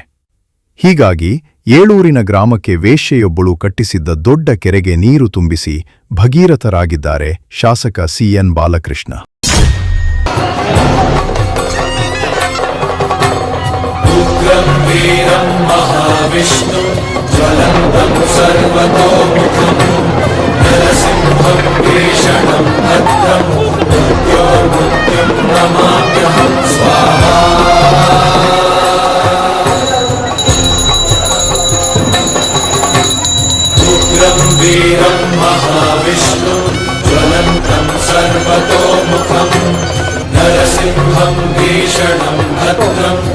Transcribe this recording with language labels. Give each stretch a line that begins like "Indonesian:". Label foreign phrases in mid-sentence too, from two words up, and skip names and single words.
Kannada: ಹೀಗಾಗಿ ಏಳೂರಿನ ಗ್ರಾಮಕ್ಕೆ ವೇಶ್ಯೆಯೊಬ್ಬಳು ಕಟ್ಟಿಸಿದ್ದ ದೊಡ್ಡ ಕೆರೆಗೆ ನೀರು ತುಂಬಿಸಿ ಭಗೀರಥರಾಗಿದ್ದಾರೆ ಶಾಸಕ ಸಿಎನ್ ಬಾಲಕೃಷ್ಣ.
Sanskrit: ಉಗ್ರಂ ವೀರಂ ಮಹಾವಿಷ್ಣು ಜ್ವಲಂತಂ ಸರ್ವತೋಮುಖಂ नरसिंहं भीषणं भद्रं मृत्योर्मृत्युं नमाम्यहं स्वाहा उग्रं वीरं महाविष्णुं ज्वलन्तं सर्वतोमुखं नरसिंहं भीषणं भद्रं